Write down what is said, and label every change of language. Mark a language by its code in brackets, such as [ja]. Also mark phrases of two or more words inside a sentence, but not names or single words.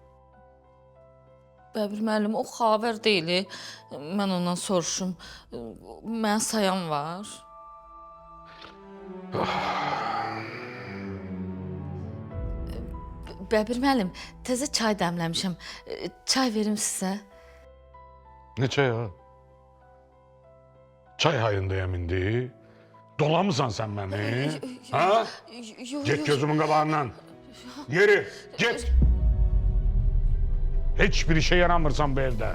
[az] Bəbir müəllim, o xavər deyil. Mən ondan soruşum. Mən sayan var. Bəbir müəllim, təzə çay dəmləmişəm. Çay verim sizə. Ne çay ha? Çay hayındayım indi. [tr] Dolamısan sen beni? Ha? [az] Git gözümün qabağından. Yeri, git. [tr] Hiçbir işe yaramırsan bu evde.